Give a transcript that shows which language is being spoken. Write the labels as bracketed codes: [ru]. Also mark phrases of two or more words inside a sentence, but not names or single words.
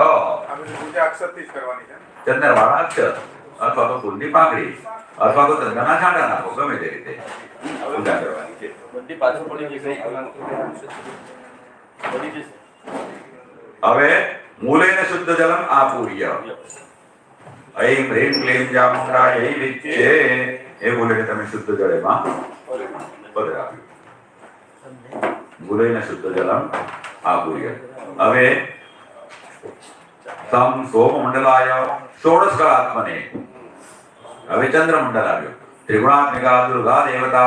[gu] પૂજા અક્ષરથી જ કરવાની છે. ચંદ્રવાળા અક્ષર અથવા તો ફૂલની પાંખડી અથવા તો ચંદ્રના છાંટા નાખો, ગમે તે રીતે પૂજા કરવાની છે. બધી પાછળ પડી જશે. પડી જશે. [sa] હવે मूलेन शुद्ध जलम आपूर्य ऐं ह्रीं क्लीं चामुण्डायै विच्चे. [gu] એ બોલે કે તમે શુદ્ધ જળ એમાં પધરાવ્યું. [sa] मूलेन शुद्ध जलम आपूर्य. હવે सम सोम मंडलाय 16 कलात्मने. [gu] હવે ચંદ્રમંડળ આવ્યું. ત્રિગુણાત્મિકા દુર્ગા દેવતા.